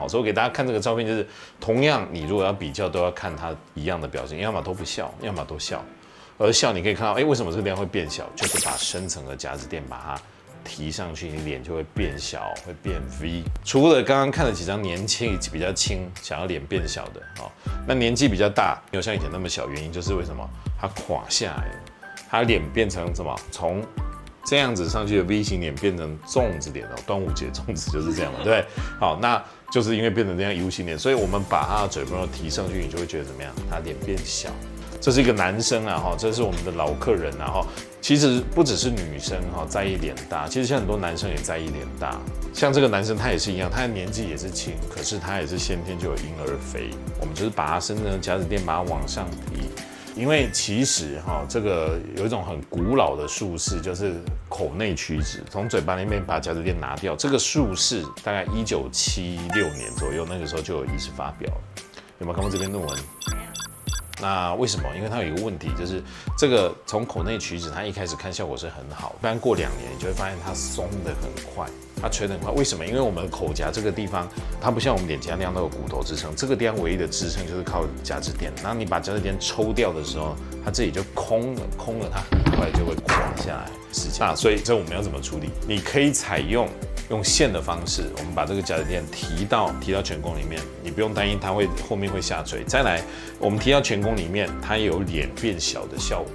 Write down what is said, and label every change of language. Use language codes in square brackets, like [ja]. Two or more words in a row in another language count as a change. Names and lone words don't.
[zh] 所以我給大家看這個照片，就是同樣你如果要比較，都要看他一樣的表情，要麼都不笑，要麼都笑。而笑你可以看到，為什麼這個地方會變小？就是把深層的夾子墊把它提上去，你臉就會變小，會變 V。除了剛剛看了幾張年輕比較輕，想要臉變小的，那年紀比較大，沒有像以前那麼小，原因就是為什麼？它垮下來了，它臉變成什麼？從這樣子上去的 V 型臉變成粽子臉哦，端午節粽子就是這樣嘛，對不對？好，那就是因為變成這樣 U 型臉，所以我們把他的嘴邊肉提上去，你就會覺得怎麼樣？他臉變小。這是一個男生啊，哈，這是我們的老客人啊，哈。其實不只是女生哈在意臉大，其實像很多男生也在意臉大。像這個男生他也是一樣，他的年紀也是輕，可是他也是先天就有嬰兒肥。我們就是把他身上的夾子墊把它往上提。因為其實這個有一種很古老的術式，就是口內取脂，從嘴巴裡面把夾子墊拿掉。這個術式大概1976年左右，那個時候就有醫師發表了。有沒有看過這篇論文？那為什麼？因為它有一個問題，就是這個從口內取脂，它一開始看效果是很好，但過2年你就會發現它鬆得很快，它垂得很快。為什麼？因為我們口頰這個地方，它不像我們臉頰那樣都有骨頭支撐，這個地方唯一的支撐就是靠夾子墊。然後你把夾子墊抽掉的時候，它這裡就空了，它很快就會垮下來。那所以這我們要怎麼處理？你可以採用線的方式，我們把這個夾子墊提到颧弓裡面，你不用擔心它後面會下垂。再來，我們提到颧弓裡面，它也有臉變小的效果。